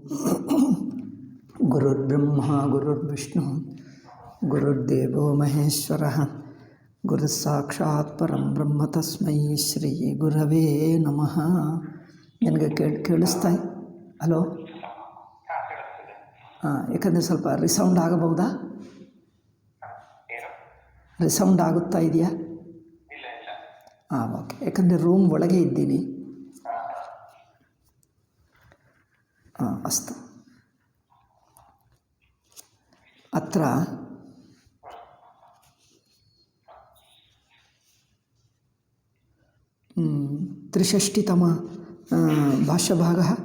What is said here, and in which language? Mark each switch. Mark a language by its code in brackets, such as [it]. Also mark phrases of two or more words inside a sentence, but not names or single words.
[sa] ಗುರುರ್ಬ್ರಹ್ಮ ಗುರುರ್ವಿಷ್ಣು ಗುರುರ್ದೇವೋ ಮಹೇಶ್ವರಃ ಗುರುಸ್ಸಾಕ್ಷಾತ್ ಪರಂ ಬ್ರಹ್ಮ ತಸ್ಮೈ ಶ್ರೀ ಗುರವೇ ನಮಃ. [kn] ನನಗೆ ಕೇಳಿಸ್ತಾ? ಹಲೋ, ಯಾಕಂದರೆ ಸ್ವಲ್ಪ ರಿಸೌಂಡ್ ಆಗಬಹುದಾ? ರಿಸೌಂಡ್ ಆಗುತ್ತಾ ಇದೆಯಾ? ಓಕೆ. ಯಾಕಂದರೆ ರೂಮ್ ಒಳಗೆ ಇದ್ದೀನಿ. ಅಸ್ತು. [sa] ಅತ್ರ त्रिषष्टितम भाष्यभागः.